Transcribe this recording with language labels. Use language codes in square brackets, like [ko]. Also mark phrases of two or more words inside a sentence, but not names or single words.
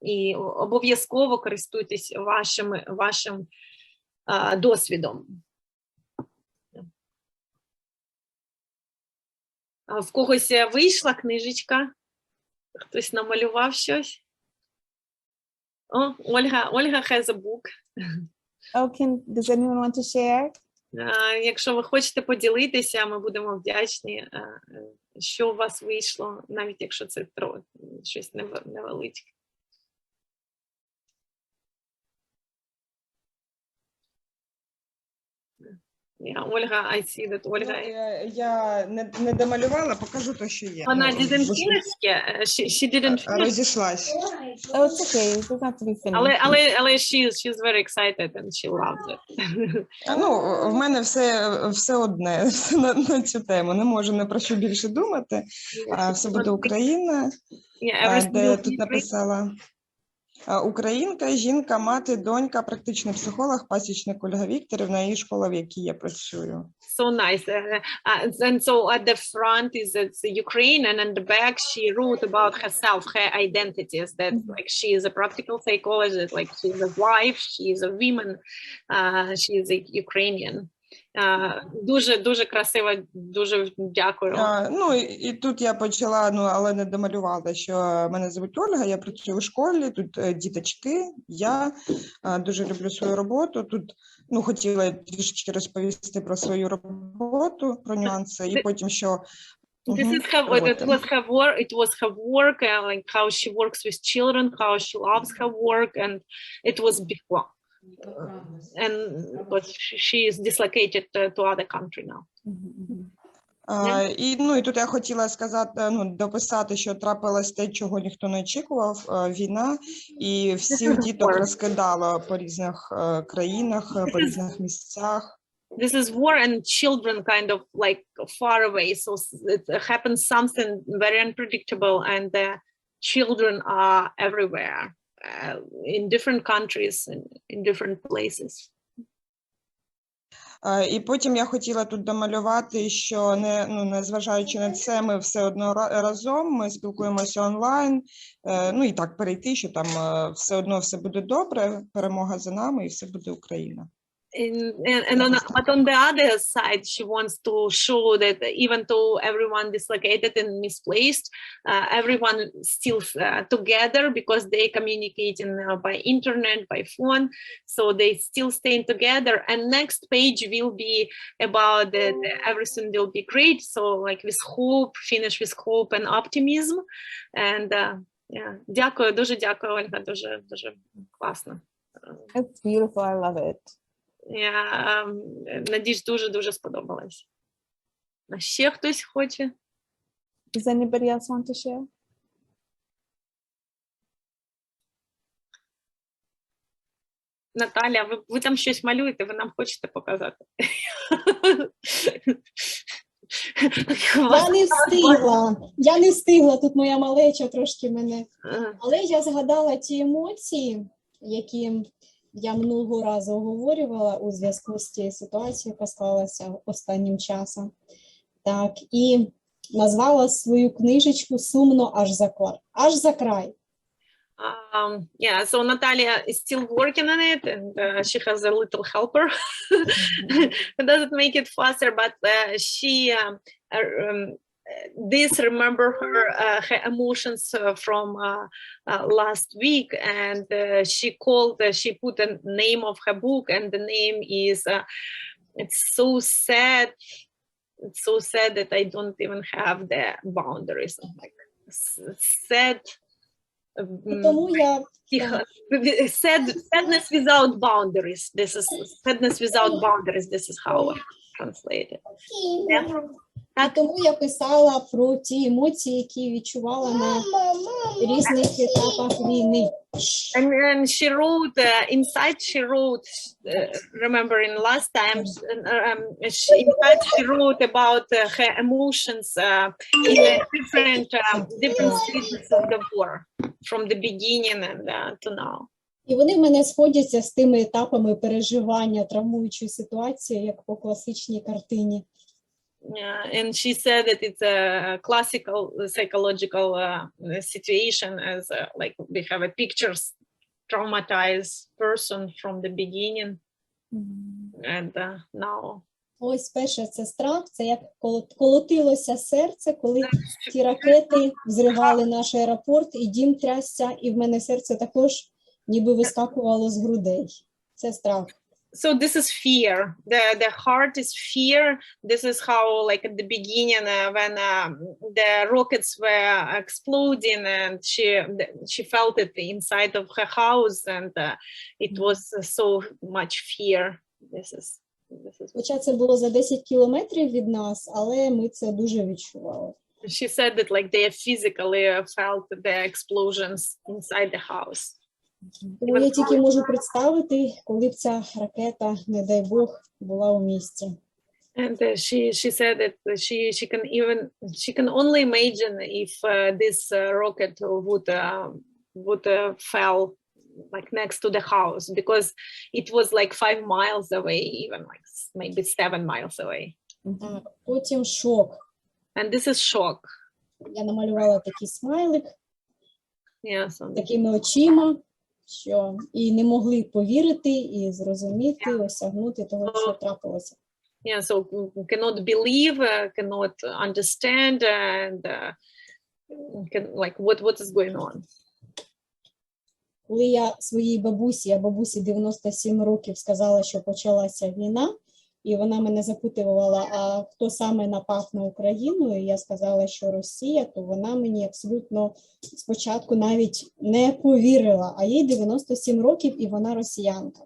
[uk] І обов'язково користуйтесь вашим досвідом. А в когось вийшла книжечка? Хтось намалював щось? О, Ольга [en] has a book. Does anyone want to share? [uk] Якщо ви хочете поділитися, ми будемо вдячні, що у вас вийшло, навіть якщо це щось невеличке. Ольга, [en] I see that Ольга... [uk] Я не домалювала, покажу те, що є. [en] Вона didn't finish it. She didn't finish. [uk] Розійшлась. [en] Oh, it's okay. It doesn't have to be finished. Але she's very excited and she loves it. [uk] В мене все одне на цю тему. Не можу не про що більше думати. Все буде Україна, де тут написала українка, жінка, мати, донька, практичний психолог, пасічник Ольга Вікторівна, її школа, в якій я працюю. [en] So nice. And so at the front is Ukraine, and on the back she wrote about herself, her identities, that like she is a practical psychologist, like she is a wife, she is a woman, she is a Ukrainian. [uk] Дуже красиво, дуже дякую. І тут я почала, але не домалювала, що мене звуть Ольга, я працюю у школі, тут діточки, я дуже люблю свою роботу, тут хотіла трішечки розповісти про свою роботу, про нюанси, і потім, що [en] This is it was her work, like how she works with children, how she loves her work, and it was before. And but she is dislocated to other country now. [uk] І тут я хотіла сказати, дописати, що трапилось те, чого ніхто не очікував, війна, і всіх діток розкидало по різних країнах, по різних місцях. [en] This is war and children kind of like far away, so it happens something very unpredictable and the children are everywhere. In different countries, in different places. [uk] І потім я хотіла тут домалювати, що незважаючи на це, ми все одно разом, ми спілкуємося онлайн, і так перейти, що там все одно все буде добре, перемога за нами і все буде Україна. [en] But on the other side, she wants to show that even though everyone dislocated and misplaced, everyone still together because they communicating by internet, by phone, so they still staying together. And next page will be about that everything will be great. So like with hope, finish with hope and optimism. [uk] And дякую, дуже дякую, Ольга, дуже класно. [en] It's beautiful, I love it. [uk] Надіюсь, дуже сподобалось. А ще хтось хоче? [en] Does anybody else want to share? [uk] Наталя, ви там щось малюєте, ви нам хочете показати? Я не встигла, тут моя малеча трошки мене. Але я згадала ті емоції, які я минулого разу оговорювала у зв'язку з тією ситуацією, яка склалася останнім часом. Так, і назвала свою книжечку «Сумно аж за край». [en] Yeah, so Natalia is still working on it, and she has a little helper who doesn't make it faster, but she this remember her emotions from last week, and she put the name of her book, and the name is it's so sad that I don't even have the boundaries. Like sad. [uk] Тому я [en] Sadness without boundaries. This is sadness without boundaries. This is how I translate it. Yeah. [uk] І тому я писала про ті емоції, які відчувала на різних етапах війни. [en] And she wrote inside. She wrote, remembering last time. Inside she wrote about her emotions in different stages of the war, from the beginning and to now. [uk] І вони в мене сходяться з тими етапами переживання травмуючої ситуації, як по класичній картині. [en] And she said that it's a classical psychological situation, as like we have a pictures traumatized person from the beginning, and now. [uk] Ось перше, це страх, це як колотилося серце, коли ті ракети взривали наш аеропорт, і дім трясся, і в мене серце також ніби вискакувало з грудей. Це страх. [en] So this is fear. The heart is fear. This is how, like at the beginning, when the rockets were exploding, and she felt it inside of her house, and it was so much fear. This is. [uk] Хоча це було за 10 кілометрів від нас, але ми це дуже відчували. [en] She said that like they physically felt the explosions inside the house. [uk] Тому я тільки можу представити, коли б ця ракета, не дай Бог, була у місті. [en] And she said that she can only imagine if this rocket would fell like next to the house, because it was like 5 miles away, even like maybe 7 miles away. [uk] Потім шок. [en] And this is shock. [uk] Я намалювала такий смайлик, so такими очима, що і не могли повірити, і зрозуміти, осягнути того, що трапилося. [en] Yeah, so cannot believe, cannot understand, and like what is going on. [uk] Коли я своїй бабусі, а бабусі 97 років, сказала, що почалася війна, і вона мене запитувала, а хто саме напав на Україну, і я сказала, що Росія, то вона мені абсолютно спочатку навіть не повірила, а їй 97 років, і вона росіянка.